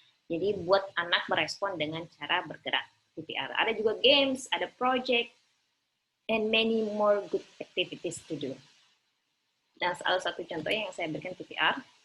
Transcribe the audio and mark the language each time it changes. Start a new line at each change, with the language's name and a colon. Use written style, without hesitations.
Indonesian: Jadi buat anak merespon dengan cara bergerak TPR.
English: Ada juga games, ada project, and many more good activities to do.
Indonesian: Dan salah satu contohnya yang saya berikan TPR.